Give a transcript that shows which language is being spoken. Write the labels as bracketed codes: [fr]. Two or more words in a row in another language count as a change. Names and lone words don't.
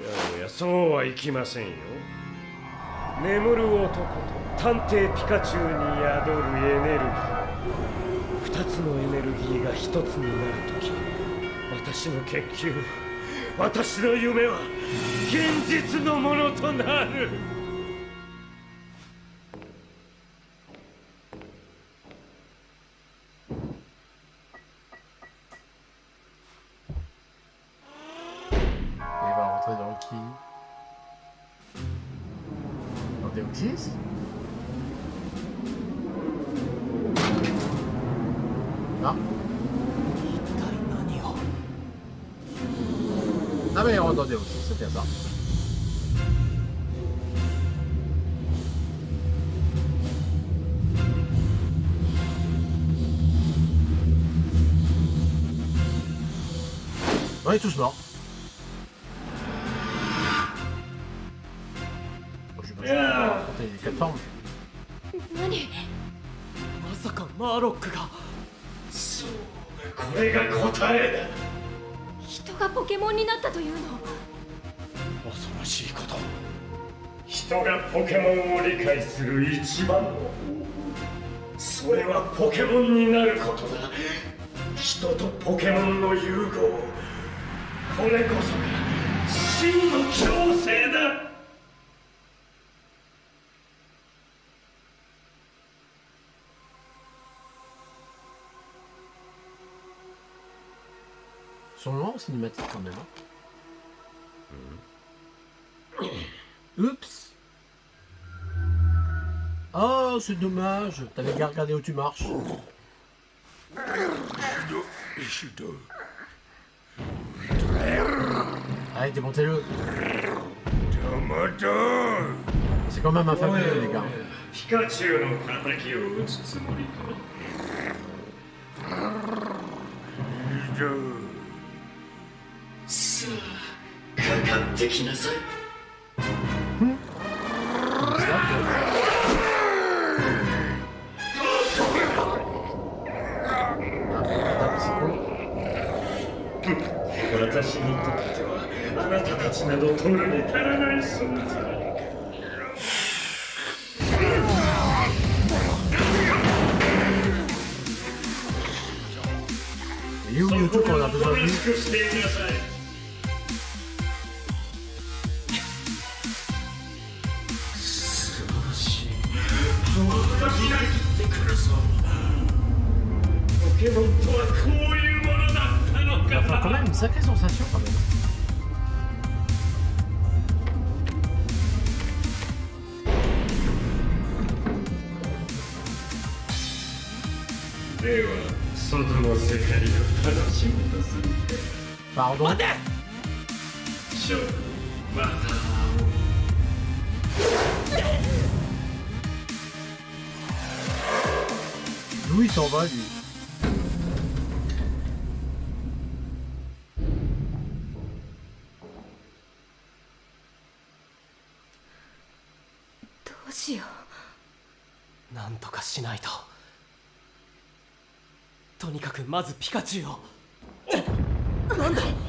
[ja] やおや、そうはいきませんよ。眠る男と探偵ピカチュウに宿るエネルギー。二つのエネルギーが一つになるとき、私の研究、私の夢は現実のものとなる。 [fr] Il va rentrer dans qui? Dans Deoxys? Ah. [ja] 一体何を。 [fr] Ah mais il rentre dans Deoxys, c'est bien ça. On est tous morts. Bon, je vais pas affronter les quatre formes. [ja] 何？まさかマーロックが。そうだ、これが答えだ。人がポケモンになったというの？恐ろしいこと。人がポケモンを理解する一番の方法、それはポケモンになることだ。人とポケモンの融合、これこそが真の共生だ。 [fr] Son nom en cinématique quand même. Oups. Oh, c'est dommage. T'avais qu'à regarder où tu marches. Allez, démontez-le. C'est quand même un fabuleux, les gars. [ja] ピカチュウの敵を撃つつもりか。さあ、かかってきなさい。私にとってはあなたたちなど取るに足らない存在。 [fr] Et où YouTube quand on a besoin de lui? [ja] していなさい。素晴らしい。パワーがみなぎってくるぞ。ポケモンとはこういうものだったの [fr] Enfin, quand [ja] か。 [fr] même une sacrée sensation quand même. [ja] では、外の世界を楽しむとする。 [fr] Pardon. [ja] 待て。ショー、また会おう。 [fr] D'où il s'en va lui? Doshio. [ja] なんとかしないと。とにかくまずピカチュウを。なんだ。